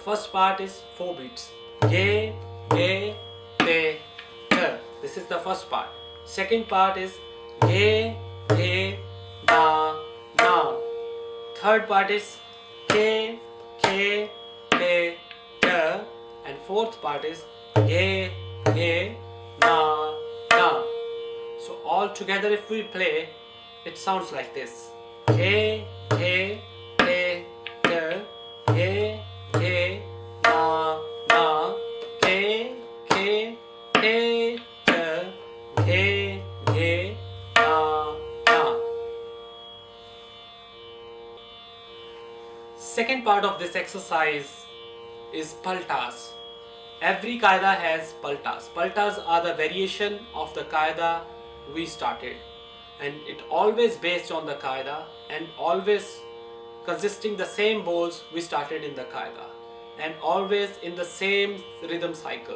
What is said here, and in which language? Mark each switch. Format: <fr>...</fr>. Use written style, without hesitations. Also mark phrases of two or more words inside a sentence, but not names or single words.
<en>first part is 4 beats. Ge, ge, te, te. This is the first part. Second part is ge, ge, na, na. Third part is ke, ke, te, te. And fourth part is ge, ge, na, na. So all together if we play, it sounds like this. Ge, ge, te, te, ge, ge, na, na, ge, ge, te, te, ge, ge, na, na. Second part of this exercise is paltas. Every qaida has paltas. Paltas are the variation of the qaida we started, and it always based on the qaida and always consisting the same bowls we started in the qaida and always in the same rhythm cycle.</en>